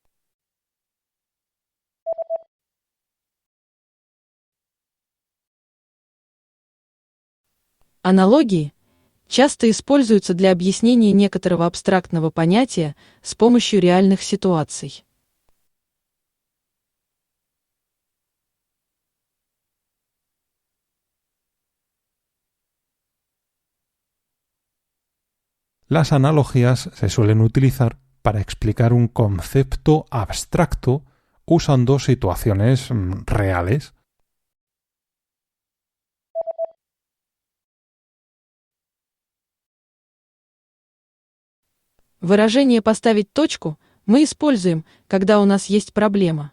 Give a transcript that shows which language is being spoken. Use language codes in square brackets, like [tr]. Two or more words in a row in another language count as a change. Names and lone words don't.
[ru] Аналогии часто используются для объяснения некоторого абстрактного понятия с помощью реальных ситуаций. [es] Las analogías se suelen utilizar para explicar un concepto abstracto usando situaciones reales. [ru] Выражение «поставить точку» мы используем, когда у нас есть проблема.